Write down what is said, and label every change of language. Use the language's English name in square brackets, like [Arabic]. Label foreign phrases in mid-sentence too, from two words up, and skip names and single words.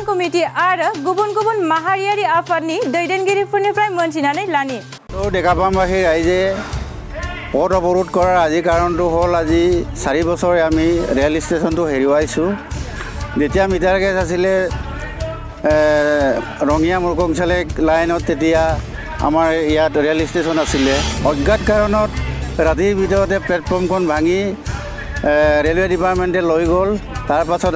[Bodo] कमिटि आरो गुबुन गुबुन माहारियारि आफादनि दैदेनगिरिफोरनिफ्राय मोनथिनानै लानि [Assamese] डेकापामবাসী ৰাইজে পথ অৱৰোধ কৰাৰ আজি কাৰণটো হ'ল আজি 4 বছৰে আমি [English] rail stationটো [Assamese] হেৰুৱাইছোঁ যেতিয়া [English] meter gauge [Assamese] আছিলে ৰঙিয়া মুৰকংচালে লাইনত তেতিয়া আমাৰ ইয়াত [English] rail station [Assamese] আছিলে অজ্ঞাত কাৰণত ৰাতিৰ ভিতৰতে প্লেটফৰ্মখন ভাঙি [English] railway departmentে [Assamese] লৈ গ'ল তাৰ পাছত